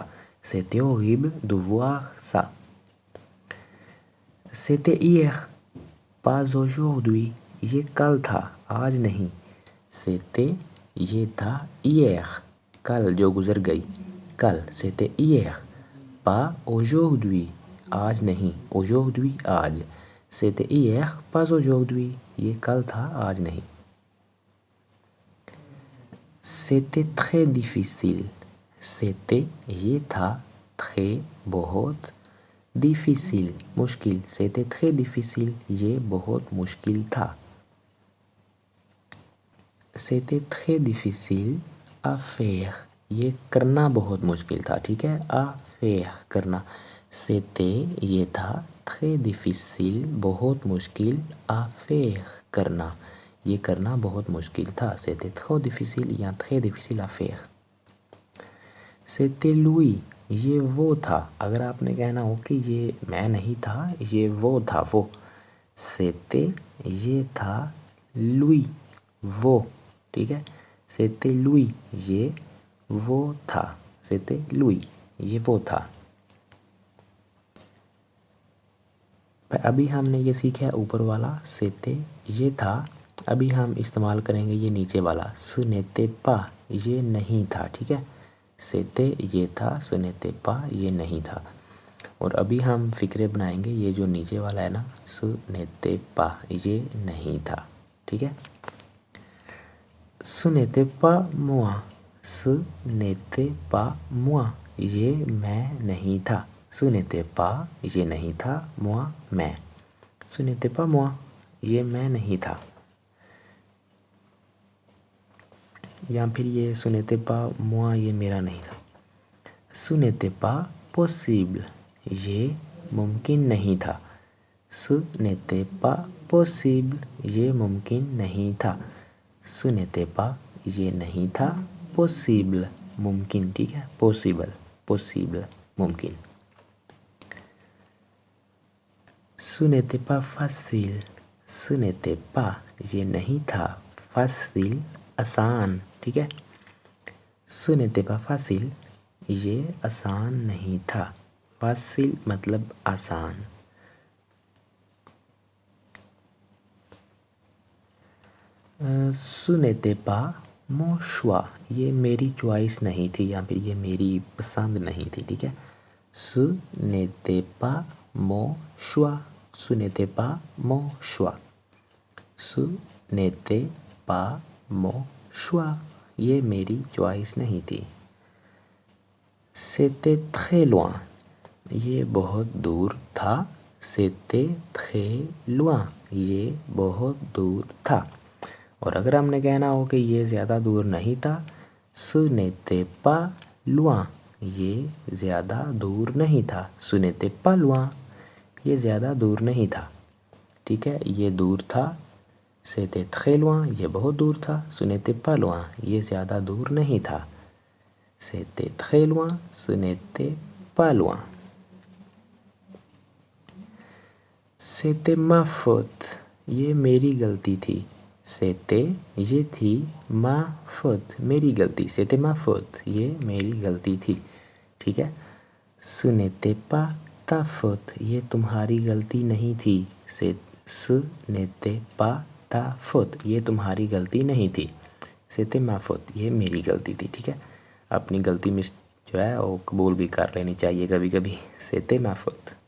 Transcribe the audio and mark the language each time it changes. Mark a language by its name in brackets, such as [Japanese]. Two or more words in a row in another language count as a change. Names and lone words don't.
[French] C'était horrible de voir ça. C'était hier pas aujourd'hui [Urdu] یہ کل تھا آج نہیں. سیتے یہ تھا ہیر کل جو گزر گئی، کل. [French] C'était hier pas aujourd'hui [Urdu] آج نہیں. aujourd'hui آج. [French] C'était hier pas aujourd'hui [Urdu] یہ کل تھا آج نہیں. [French] C'était très difficile. [Urdu] C'était یہ تھا، très بہت، difficile مشکل. [French] C'était très difficile [Urdu] یہ بہت مشکل تھا. [French] C'était très difficile à faire [Urdu] یہ کرنا بہت مشکل تھا. ٹھیک ہے، [French] à faire [Urdu] کرنا. C'était یہ تھا، [French] très difficile [Urdu] بہت مشکل، [French] à faire [Urdu] کرنا یہ کرنا بہت مشکل تھا. [French] C'était trop difficile یا très difficile à faire. C'était lui [Urdu] یہ وہ تھا. اگر آپ نے کہنا ہو کہ یہ میں نہیں تھا، یہ وہ تھا، وہ. C'était یہ تھا، lui وہ. ٹھیک ہے. [French] C'était lui [Urdu] یہ وہ تھا. [French] C'était lui [Urdu] یہ وہ تھا. ابھی ہم نے یہ سیکھا ہے اوپر والا سیتے یہ تھا. ابھی ہم استعمال کریں گے یہ نیچے والا [French] ce n'était pas [Urdu] یہ نہیں تھا. ٹھیک ہے، سیتے یہ تھا، [French] ce n'était pas [Urdu] یہ نہیں تھا. اور ابھی ہم فکرے بنائیں گے. یہ جو نیچے والا ہے نا، [French] ce n'était pas [Urdu] یہ نہیں تھا. ٹھیک ہے. [French] Ce n'était pas moi. Ce n'était pas moi [Urdu] یہ میں نہیں تھا. [French] Ce n'était pas [Urdu] یہ نہیں تھا، moi میں. [French] Ce n'était pas moi [Urdu] یہ میں نہیں تھا. یا پھر یہ [French] ce n'était pas moi [Urdu] یہ میرا نہیں تھا. [French] Ce n'était pas possible [Urdu] یہ ممکن نہیں تھا. [French] Ce n'était pas possible [Urdu] یہ ممکن نہیں تھا. [French] Ce n'était pas [Urdu] یہ نہیں تھا، possible ممکن. ٹھیک ہے، possible ممکن. [French] Ce n'était pas facile. Ce n'était pas [Urdu] یہ نہیں تھا، facile آسان. ٹھیک ہے. [French] Ce n'était pas facile [Urdu] یہ آسان نہیں تھا. facile مطلب آسان. [French] Ce n'était pas mon choix [Urdu] یہ میری چوائس نہیں تھی، یا پھر یہ میری پسند نہیں تھی. ٹھیک ہے. [French] Ce n'était pas mon choix. Ce n'était pas mon choix. Ce n'était pas mon choix [Urdu] یہ میری چوائس نہیں تھی. [French] C'était très loin [Urdu] یہ بہت دور تھا. [French] C'était très loin [Urdu] یہ بہت دور تھا. اور اگر ہم نے کہنا ہو کہ یہ زیادہ دور نہیں تھا، [French] Ce n'était pas loin [Urdu] یہ زیادہ دور نہیں تھا. [French] Ce n'était pas loin [Urdu] یہ زیادہ دور نہیں تھا. ٹھیک ہے، یہ دور تھا. [French] C'était très loin [Urdu] یہ بہت دور تھا. [French] Ce n'était pas loin [Urdu] یہ زیادہ دور نہیں تھا. [French] C'était très loin. Ce n'était pas loin. C'était ma faute [Urdu] یہ میری غلطی تھی. C'était یہ تھی، [French] ma faute [Urdu] میری غلطی. [French] C'était ma faute [Urdu] یہ میری غلطی تھی. ٹھیک ہے. [French] Ce n'était pas ta faute [Urdu] یہ تمہاری غلطی نہیں تھی. [French] Ce n'était pas ta faute [Urdu] یہ تمہاری غلطی نہیں تھی. [French] C'était ma faute [Urdu] یہ میری غلطی تھی. ٹھیک ہے. اپنی غلطی جو ہے وہ قبول بھی کر لینی چاہیے کبھی کبھی. سیتے محفوظ.